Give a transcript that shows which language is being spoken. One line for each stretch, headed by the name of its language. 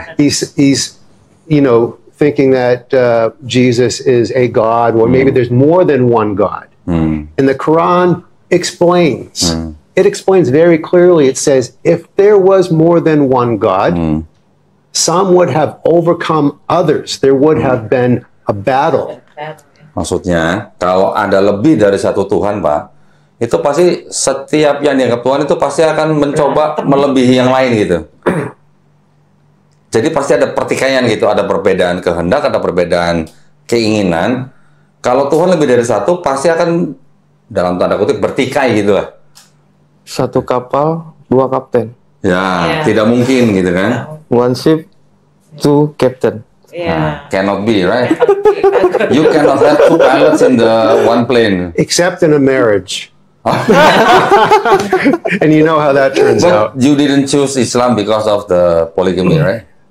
English: He's thinking that Jesus is a God, or maybe there's more than one God. And the Quran explains. It explains very clearly. It says, if there was more than one God, some would have overcome others. There would have been a battle.
Indonesian: Maksudnya, kalau ada lebih dari satu Tuhan, Pak, itu pasti setiap yang dianggap Tuhan itu pasti akan mencoba melebihi yang lain gitu. Jadi pasti ada pertikaian gitu, ada perbedaan kehendak, ada perbedaan keinginan. Kalau Tuhan lebih dari satu, pasti akan dalam tanda kutip bertikai gitu lah. Satu kapal, dua kapten. Ya, tidak mungkin gitu kan.
English: One ship, two captain. Yeah. Cannot be, right? You cannot have two pilots in the one plane. Except in a marriage. And you know how that turns out. But you didn't choose Islam because of the polygamy, right?